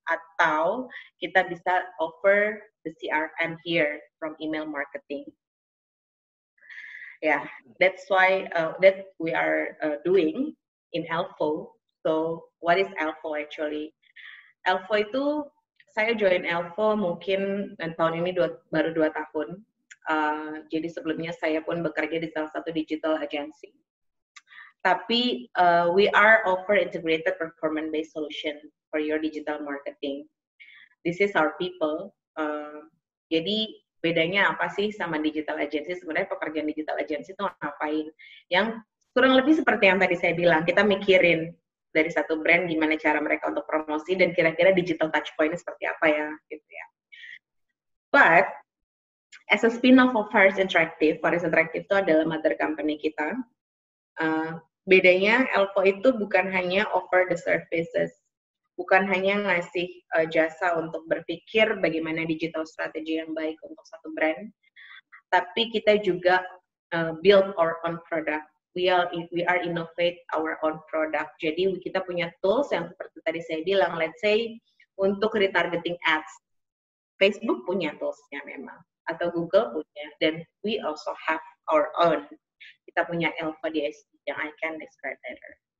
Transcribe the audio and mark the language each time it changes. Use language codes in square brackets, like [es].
[id] Atau kita bisa [en] offer the CRM here from email marketing. Yeah, that's why that we are doing in Elfo. So what is Elfo actually? [id] Elfo itu saya join Elfo mungkin tahun ini baru 2 tahun. Jadi sebelumnya saya pun bekerja di salah satu digital agency. Tapi [en] we are offer integrated performance-based solution for your digital marketing. This is our people. [id] Jadi bedanya apa sih sama digital agency? Sebenarnya pekerjaan digital agency itu ngapain? Yang kurang lebih seperti yang tadi saya bilang, kita mikirin dari satu brand gimana cara mereka untuk promosi dan kira-kira digital touch point seperti apa ya, gitu ya. [en] But as a spin-off of Faris Interactive [id] itu adalah [en] mother company [id] kita. Bedanya Elfo itu bukan hanya [en] offer the services, [id] bukan hanya ngasih jasa untuk berpikir bagaimana digital strategi yang baik untuk satu brand, tapi kita juga [en] build our own product. We are innovate our own product. [id] Jadi kita punya tools yang seperti tadi saya bilang, [en] let's say [id] untuk retargeting ads, Facebook punya toolsnya memang, atau Google punya, dan [en] we also have our own. [id] Kita punya [en] Elfo DSP [id] yang [en] I can describe better.